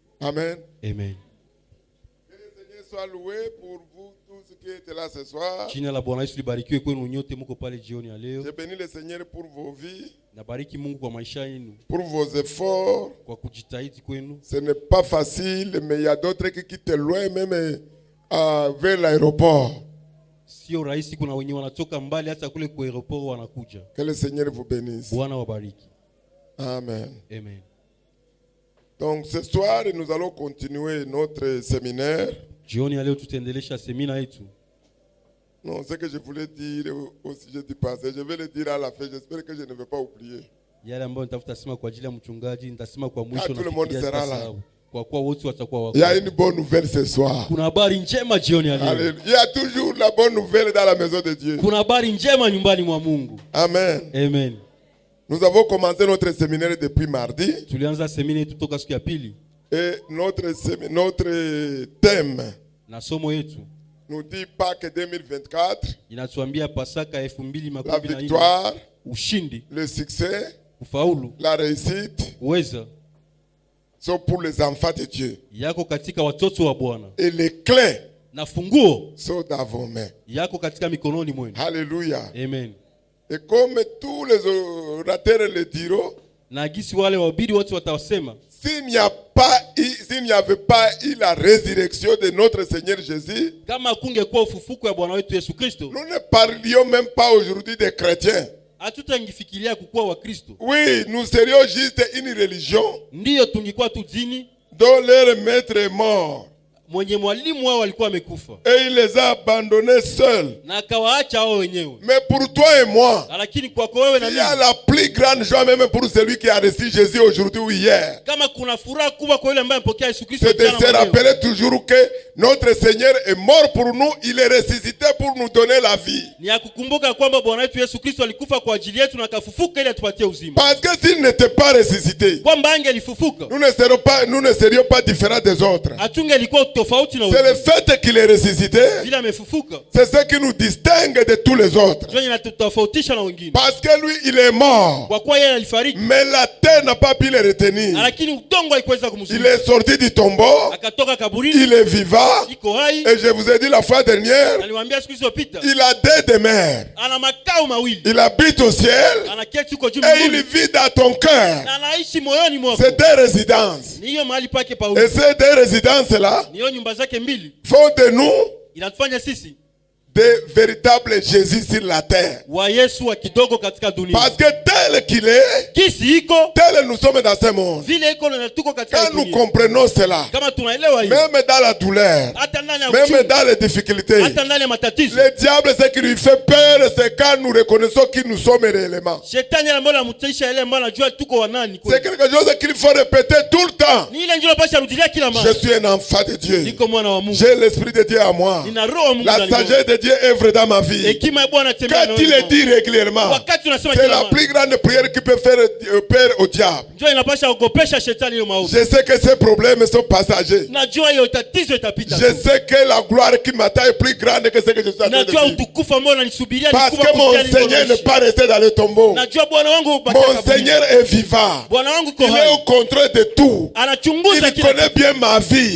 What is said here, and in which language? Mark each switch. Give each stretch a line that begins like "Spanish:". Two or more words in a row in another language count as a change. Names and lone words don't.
French: Amen. Amen. Que le Seigneur soit loué pour vous tous qui êtes là ce soir.
Swahili: Jina la Bwana Yesu libarikiwe kwenu nyote mko pale jioni ya leo.
French: Je bénis le Seigneur pour vos vies,
Swahili: Nabariki Mungu kwa maisha yenu,
French: pour vos efforts.
Swahili: kwa kujitahidi kwenu.
French: Ce n'est pas facile, mais il y a d'autres qui quittent loin, même vers l'aéroport.
Swahili: Sio rahisi, kuna wenye wanatoka mbali hata kule kwa aeroport wanakuja.
French: Que le Seigneur vous bénisse.
Swahili: Bwana wabariki.
French: Amen.
Swahili: Amen.
French: Donc ce soir, nous allons continuer notre séminaire.
Swahili: Jioni ya leo tutaendelesha semina yetu.
French: Non, ce que je voulais dire au sujet du passé, je vais le dire à la fin. J'espère que je ne vais pas oublier.
Swahili: Yale ambayo nitafuta sema kwa ajili ya mchungaji, nitasema kwa mwisho
French: tout le monde
Swahili: na
French: sera là.
Swahili: kwa kuwa wote watakuwa wako.
French: Il y a une bonne nouvelle ce soir.
Swahili: Kuna habari njema jioni ya leo.
French: Alléluia. Il y a toujours la bonne nouvelle dans la maison de Dieu.
Swahili: Kuna habari njema nyumbani mwa Mungu.
French: Amen.
Swahili: Amen.
French: Nous avons commencé notre séminaire depuis mardi.
Swahili: Tulianza semina yetu toka siku ya pili.
French: Et notre thème
Swahili: Na somo yetu
French: nous dit Pâques 2024,
Swahili: inatuambia Pasaka
French: la 2024, victoire,
Swahili: ushindi,
French: le succès,
Swahili: ufaulu,
French: la réussite
Swahili: uweza
French: sont pour les enfants de Dieu.
Swahili: yako katika watoto wa Bwana.
French: Et les clés
Swahili: Na funguo
French: sont dans vos mains.
Swahili: yako katika mikononi mwenu.
French: Alléluia.
Swahili: Amen.
French: Et comme tous les orateurs le diront,
Swahili: Na gisi wale wahubiri wote watasema,
French: s'il n'y avait pas eu la résurrection de notre Seigneur Jésus,
Swahili: kama kungekuwa ufufuko ya Bwana wetu Yesu Kristo,
French: nous ne parlions même pas aujourd'hui des chrétiens.
Swahili: hatutangifikiria kukuwa wa Kristo.
French: Oui, nous serions juste une religion
Swahili: Ndiyo tungikuwa tu dini
French: dont leur maître est mort.
Swahili: mwenye mwalimu wao alikuwa amekufa
French: Et il les a abandonnés seuls.
Swahili: na akawaacha wao wenyewe.
French: Mais pour toi et moi,
Swahili: Lakini kwako wewe na
French: il y a
Swahili: mimi,
French: la plus grande joie même pour celui qui a reçu Jésus aujourd'hui ou hier.
Swahili: kama kuna furaha kubwa kwa yule ambaye amepokea Yesu Kristo
French: C'est de
Swahili: jana
French: se
Swahili: na leo,
French: rappeler toujours que notre Seigneur est mort pour nous, il est ressuscité pour nous donner la vie.
Swahili: ni ya kukumbuka kwamba Bwana wetu Yesu Kristo alikufa kwa ajili yetu na akafufuka ili atupatie uzima.
French: Parce que s'il n'était pas ressuscité,
Swahili: Kwamba angelifufuka,
French: nous ne serions pas différents des autres.
Swahili: hatungelikuwa tofauti na
French: C'est le
Swahili: wengine.
French: fait qu'il est ressuscité,
Swahili: Vile amefufuka
French: c'est ce qui nous distingue de tous les autres.
Swahili: ndio inatutofautisha na wengine.
French: Parce que lui, il est mort.
Swahili: Kwa kuwa yeye alifariki,
French: Mais la terre n'a pas pu le retenir.
Swahili: lakini udongo haikuweza
French: Il
Swahili: kumzuia.
French: est sorti du tombeau,
Swahili: Akatoka kaburini,
French: il est vivant.
Swahili: iko hai.
French: Et je vous ai dit la fois dernière,
Swahili: Naliwaambia siku zilizopita,
French: il a deux demeures.
Swahili: ana makao mawili,
French: Il habite au ciel
Swahili: anaketi huko juu
French: et il
Swahili: mbinguni
French: vit dans ton cœur.
Swahili: na anaishi moyoni mwako.
French: C'est deux résidences.
Swahili: Ni hiyo mahali pake pa
French: Et
Swahili: uzi,
French: ces deux résidences-là
Swahili: ni hiyo nyumba zake mbili,
French: font de nous
Swahili: inatufanya sisi
French: des véritables Jésus sur la terre.
Swahili: wa Yesu wa kidogo katika dunia.
French: Parce que tel qu'il est,
Swahili: Kisi iko
French: tel nous sommes dans ce monde.
Swahili: vile iko na tuko katika
French: Quand nous
Swahili: dunia.
French: comprenons cela,
Swahili: Kama tunaelewa hiyo,
French: même dans la douleur,
Swahili: hata ndani ya
French: même
Swahili: uchungu,
French: dans les difficultés,
Swahili: hata ndani ya matatizo,
French: le diable, ce qui lui fait peur, c'est quand nous reconnaissons qui nous sommes réellement.
Swahili: shetani ambaye anamtisha ile ambaye anajua tuko wa nani
French: C'est
Swahili: kweli.
French: quelque chose qu'il faut répéter tout le temps.
Swahili: Ni ile njoo pasha rudilia kila
French: Je
Swahili: mara.
French: suis un enfant de Dieu.
Swahili: Niko mwana wa Mungu.
French: J'ai l'esprit de Dieu à moi.
Swahili: Nina roho wa Mungu
French: La
Swahili: ndani yangu.
French: sagesse de Dieu œuvre dans ma vie.
Swahili: Hekima ya Bwana tembea
French: Quand il le dit régulièrement,
Swahili: wakati unasema
French: c'est
Swahili: kila
French: la
Swahili: mara,
French: plus grande prière qui peut faire peur au diable.
Swahili: njoo inapasha ogopesha shetani hiyo maovu.
French: Je sais que ces problèmes sont passagers.
Swahili: Najua hiyo tatizo itapita
French: Je
Swahili: tu.
French: sais que la gloire qui m'attend est plus grande que ce que je suis en train de
Swahili: Najua
French: vivre.
Swahili: utukufu ambao unanisubiria ni
French: Parce
Swahili: kubwa
French: que mon
Swahili: kuliko
French: Seigneur n'est
Swahili: nilivyoishi.
French: pas resté dans le tombeau.
Swahili: Najua Bwana wangu
French: Mon
Swahili: hubaki kaburi.
French: Seigneur est vivant.
Swahili: Bwana wangu
French: Il
Swahili: ko
French: est au
Swahili: hai.
French: contrôle de tout.
Swahili: Anachunguza
French: Il
Swahili: kila
French: connaît
Swahili: kitu.
French: bien ma vie.